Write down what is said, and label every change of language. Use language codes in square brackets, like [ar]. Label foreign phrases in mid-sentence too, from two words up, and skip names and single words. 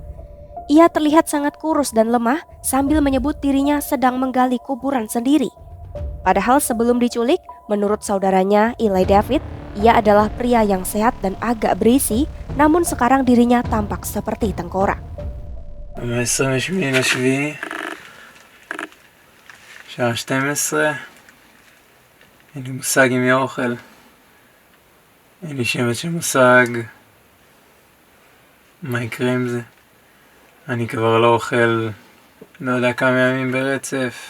[id] Ia terlihat sangat kurus dan lemah sambil menyebut dirinya sedang menggali kuburan sendiri. Padahal sebelum diculik, menurut saudaranya Eli David, ia adalah pria yang sehat dan agak berisi, namun sekarang dirinya tampak seperti tengkorak. [he] ב-27 שעה 12. אין לי מושג אם יהיה אוכל, אין לי שמץ של מושג מה יקרה עם זה. אני כבר לא אוכל לא יודע כמה ימים ברצף.